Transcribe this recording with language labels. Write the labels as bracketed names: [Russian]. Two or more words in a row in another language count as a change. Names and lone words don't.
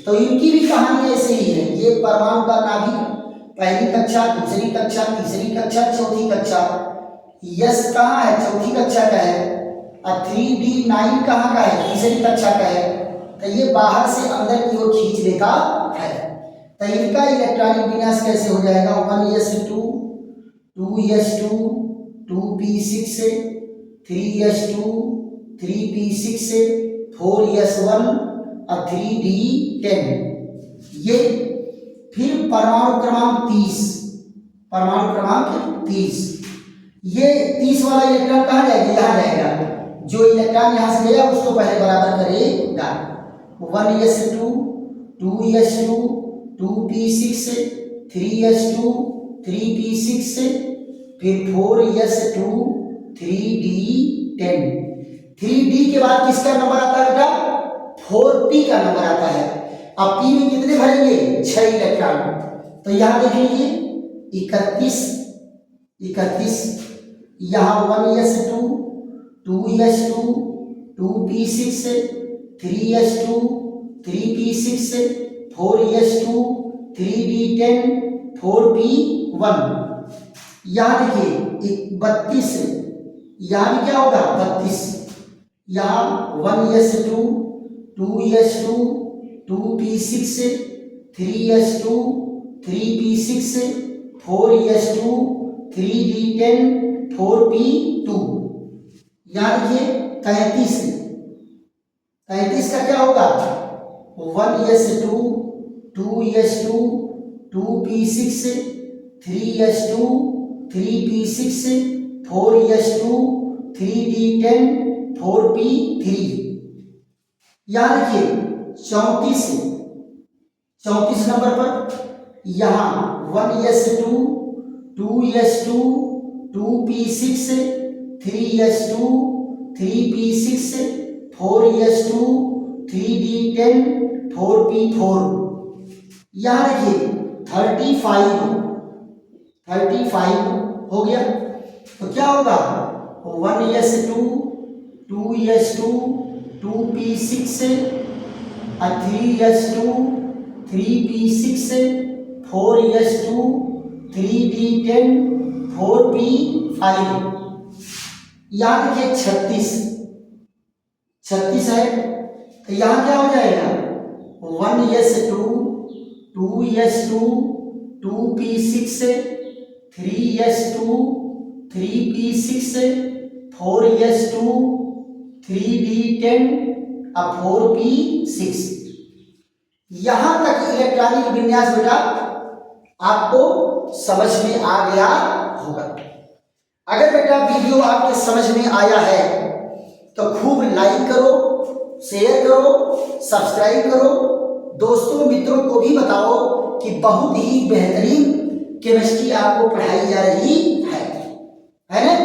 [Hindi] तो इनकी भी कहानी ऐसे ही है। ये परमाणु का नाभिक पहली कक्षा, दूसरी कक्षा, तीसरी कक्षा, चौथी कक्षा। यस कहाँ है चौथी कक्षा का है, और 3d9 कहाँ का है तीसरी कक्षा का है। तो ये बाहर से अंदर की ओर खींच लेता है। तो इनका इलेक्ट्रॉनिक विन्यास कैसे हो जाएगा 1s2 2s2 2p6 3s2 3p6 4s1 और 3d10। ये फिर परमाणु क्रमांक 30, परमाणु क्रमांक 30, ये 30 वाला इलेक्ट्रॉन कहाँ जाएगा यहाँ जाएगा। जो इलेक्ट्रॉन यहाँ से गया उसको पहले बराबर करेगा। 1s2 2s2 2p6 3s2 3p6 फिर 4s2 3d10। 3d के बाद किसका नंबर आता है बेटा 4p का नंबर आता है। अब p में कितने भरेंगे 6 इलेक्ट्रॉन। तो यहाँ देख लीजिए 31 यहाँ 1s2 2s2 2p6 3s2 3p6 4s2 3d10 4p1। यहाँ देखिए 32, यहाँ भी क्या होगा 32, यहाँ 1s2 2s2 2p6 3s2 3p6 4s2 3d10 4p2। यहाँ देखिए 33 का क्या होगा 1s2 2s2 2p6 3s2 3p6 4s2 3d10 4p3। यहाँ देखिए 34 नंबर पर यहाँ 1s2 2s2 2p6 3s2 3p6 4s2 3d10 4p4। यहाँ देखिए 35 हो गया। तो क्या होगा 1s2 2s2 2p6 3s2 3p6 4s2 3d10 4p5। यहाँ देखिए 36 है। तो यहाँ क्या हो जाएगा 1s2 2s2 2p6 3s2 3p6 4s2 3d10 और 4p6। यहाँ तक इलेक्ट्रॉनिक विन्यास बेटा आपको समझ में आ गया होगा। अगर बेटा वीडियो आपके समझ में आया है तो खूब लाइक करो, शेयर करो, सब्सक्राइब करो, दोस्तों मित्रों को भी बताओ कि बहुत ही बेहतरीन केमिस्ट्री आपको पढ़ाई जा रही है ना।